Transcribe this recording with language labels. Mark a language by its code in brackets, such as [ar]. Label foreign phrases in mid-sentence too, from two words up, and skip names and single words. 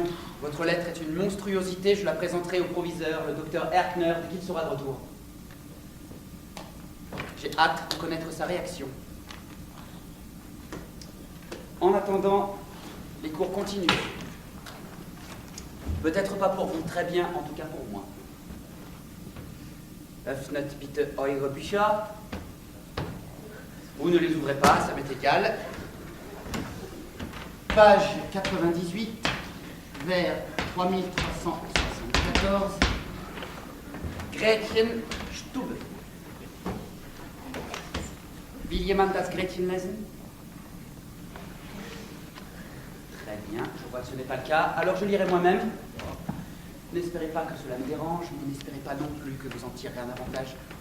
[fr] Votre lettre est une monstruosité, je la présenterai au proviseur, le docteur Erkner, dès qu'il sera de retour. J'ai hâte de connaître sa réaction. En attendant, les cours continuent. Peut-être pas pour vous, très bien, en tout cas pour moi. [de] Öffnet bitte eure Bücher. [fr] Vous ne les ouvrez pas, ça m'est égal. Page 98, vers 3374. Gretchen Stube. [de] Will jemand das Gretchen lesen? [fr] Très bien, je vois que ce n'est pas le cas. Alors je lirai moi-même. N'espérez pas que cela me dérange, mais n'espérez pas non plus que vous en tirerez un avantage.